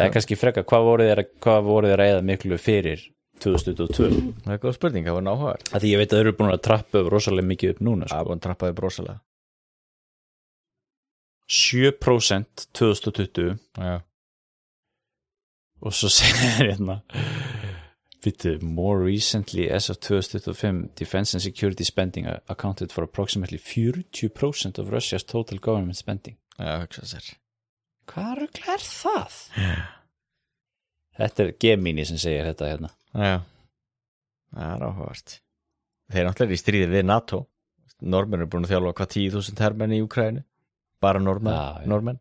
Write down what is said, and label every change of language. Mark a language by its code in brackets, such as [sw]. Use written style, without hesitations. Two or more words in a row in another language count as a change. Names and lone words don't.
[is] Það er kannski frekar, hvað voru þeir að eða miklu fyrir 2022? Það er góð spurning, það var náhugavert. Því ég veit að þeir eru búin að trappa upp rosalega mikið upp núna. Það er búin að trappa upp rosalega. 7% 2020. Já. Og svo segir [en] more recently as of 2025 defense and security spending accounted for approximately 40% of Russia's total government spending. [is] Já, hugsa sér. Hvað rugl er það? Þetta er Gemini sem segir þetta hérna. Já, það er áhugavert. Þeir náttúrulega í stríði við NATO. Normenn eru búin að þjálfa hvað 10.000 hermenn í Úkraínu. Bara normenn.